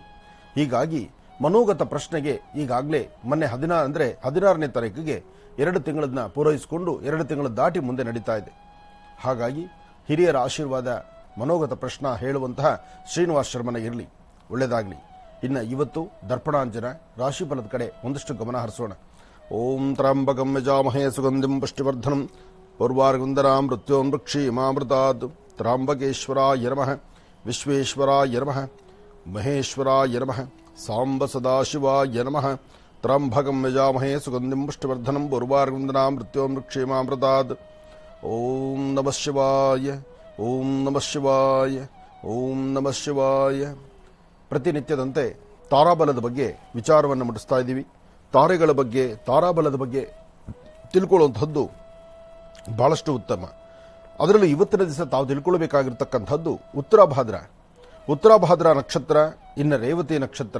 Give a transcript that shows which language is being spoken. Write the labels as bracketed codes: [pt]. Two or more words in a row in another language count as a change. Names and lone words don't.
[kn] ಹೀಗಾಗಿ ಮನೋಗತ ಪ್ರಶ್ನೆಗೆ ಈಗಾಗಲೇ ಮೊನ್ನೆ 16ನೇ ತಾರೀಕಿಗೆ 2 ತಿಂಗಳನ್ನ ಪೂರೈಸಿಕೊಂಡು 2 ತಿಂಗಳು ದಾಟಿ ಮುಂದೆ ನಡೀತಾ ಇದೆ. ಹಾಗಾಗಿ ಹಿರಿಯರ ಆಶೀರ್ವಾದ ಮನೋಗತ ಪ್ರಶ್ನ ಹೇಳುವಂತಹ ಶ್ರೀನಿವಾಸ ಶರ್ಮನ ಇರಲಿ, ಒಳ್ಳೆಯದಾಗಲಿ. ಇನ್ನು ಇವತ್ತು ದರ್ಪಣಾಂಜನ ರಾಶಿಫಲದ ಕಡೆ ಒಂದಷ್ಟು ಗಮನ ಹರಿಸೋಣ. [sa] ಓಂ ತ್ರ್ಯಂಬಕಂ ಯಜಾಮಹೇ ಸುಗಂಧಿಂ ಪುಷ್ಟಿವರ್ಧನಂ ಪೂರ್ವಾರ್ಗುಂದನಾಂ ಮೃತ್ಯೋನ್ಮೃಕ್ಷೀಯಮಾಮೃತಾತ್. ತ್ರ್ಯಂಬಕೇಶ್ವರಾಯ ನಮಃ, ವಿಶ್ವೇಶ್ವರಾಯ ನಮಃ, ಮಹೇಶ್ವರಾಯ ನಮಃ, ಸಾಂಬ ಸದಾಶಿವಾಯ ನಮಃ. ತ್ರ್ಯಂಬಕಂ ಯಜಾಮಹೇ ಸುಗಂಧಿಂ ಪುಷ್ಟಿವರ್ಧನಂ ಪೂರ್ವಾರ್ಗುಂದನಾಂ ಮೃತ್ಯೋನ್ಮೃಕ್ಷೀಯಮಾಮೃತಾತ್. ಓಂ ನಮಃ ಶಿವಾಯ, ಓಂ ನಮಃ ಶಿವಾಯ, ಓಂ ನಮಃ ಶಿವಾಯ. [kn] ಪ್ರತಿನಿತ್ಯದಂತೆ ತಾರಾಬಲದ ಬಗ್ಗೆ ವಿಚಾರವನ್ನು ಮುಟ್ಟಿಸ್ತಾ ಇದ್ದೀವಿ. ತಾರಾಬಲದ ಬಗ್ಗೆ ತಿಳ್ಕೊಳ್ಳುವಂಥದ್ದು ಬಹಳಷ್ಟು ಉತ್ತಮ. ಅದರಲ್ಲೂ ಇವತ್ತಿನ ದಿವಸ ತಾವು ತಿಳ್ಕೊಳ್ಬೇಕಾಗಿರ್ತಕ್ಕಂಥದ್ದು ಉತ್ತರಾಭಾದ್ರ ನಕ್ಷತ್ರ, ಇನ್ನು ರೇವತಿ ನಕ್ಷತ್ರ.